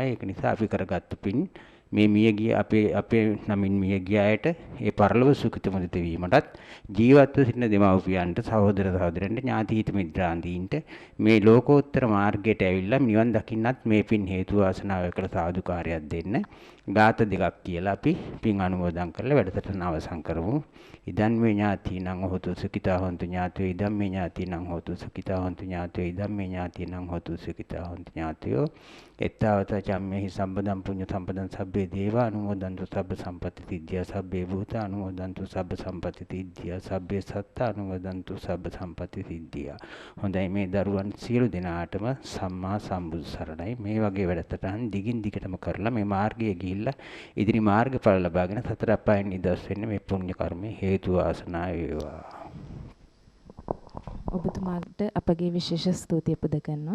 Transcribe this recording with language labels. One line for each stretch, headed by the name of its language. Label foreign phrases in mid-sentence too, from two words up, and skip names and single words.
Sinhala: ඒක නිසා අපි කරගත්තු පින් මේ මියගිය අපේ නමින් මියගිය අයට ඒ පරලොව සුඛිත මුදිත වීමටත් ජීවත්ව සිටින දෙමව්පියන්ට සහෝදර සහෝදරයන්ට ඥාතීත මිත්‍රාන්තීන්ට මේ ලෝකෝත්තර මාර්ගයට ඇවිල්ලා නිවන් දකින්නත් මේ පින් හේතු වාසනාව කළ සාදුකාරයක් දෙන්න ගාත දෙකක් කියලා අපි පින් අනුමෝදන් කරලා වැඩසටහන අවසන් කරමු.
Pali: ඉදන් මේ ඥාතීනං හෝතු සුඛිතා හොන්තු ඥාතයෝ ඉදන් මේ ඥාතීනං හෝතු සුඛිතා හොන්තු ඥාතයෝ ඉදන් මේ ඥාතීනං හෝතු සුඛිතා හොන්තු ඥාතයෝ එත්තාවත චම්මේහි සම්පදම් පුඤ්ඤ සම්පදං සබ්බේ දේවා අනුමෝදන්තු සබ්බ සම්පatti සිද්ධියා සබ්බේ භූත අනුමෝදන්තු සබ්බ සම්පatti සිද්ධියා සබ්බේ සත්ත අනුමෝදන්තු සබ්බ සම්පatti සිද්ධියා.
Sinhala: හොඳයි මේ දරුවන් සියලු දෙනාටම සම්මා සම්බුදු සරණයි. මේ වගේ වැඩසටහන් දිගින් දිගටම කරලා මේ මාර්ගයේ ගිහිල්ලා ඉදිරි මාර්ගඵල ලබාගෙන සතර අපායන් නිදහස් වෙන්න මේ පුණ්‍ය කර්මයේ හේතු වාසනා වේවා. ඔබතුමාට අපගේ විශේෂ ස්තුතිය පුද කරනවා.